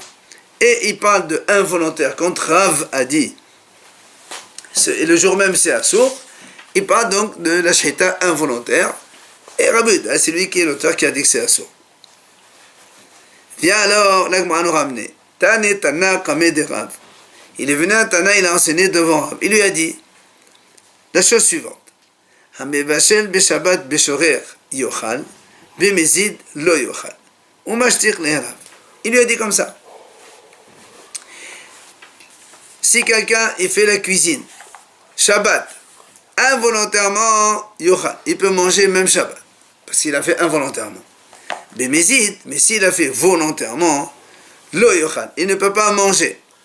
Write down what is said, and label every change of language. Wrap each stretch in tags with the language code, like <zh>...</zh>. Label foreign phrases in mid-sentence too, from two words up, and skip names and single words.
<fr>Et il parle de involontaire. Quand Rav a dit, et le jour même c'est assur, il parle donc de la shhita involontaire. Et Rabbi Yehuda, c'est lui qui est l'auteur qui a dit que c'est assur. Viens alors, la Gemara nous ramener.</fr> <arc>תני תנא קמיה דרב.</arc> <fr>Il est venu à Tana, il a enseigné devant Rav. Il lui a dit la chose suivante.</fr> <he>המבשל בשבת בשוגג יאכל, במזיד לא יאכל. ומשתיר לרב.</he> <fr>Il lui a dit comme ça. Si quelqu'un il fait la cuisine, Shabbat, involontairement, yochal, il peut manger même Shabbat, parce qu'il a fait involontairement. Bemezid, mais s'il a fait volontairement,</fr> <he>לא יאכל,</he> <fr>il ne peut pas manger.</fr>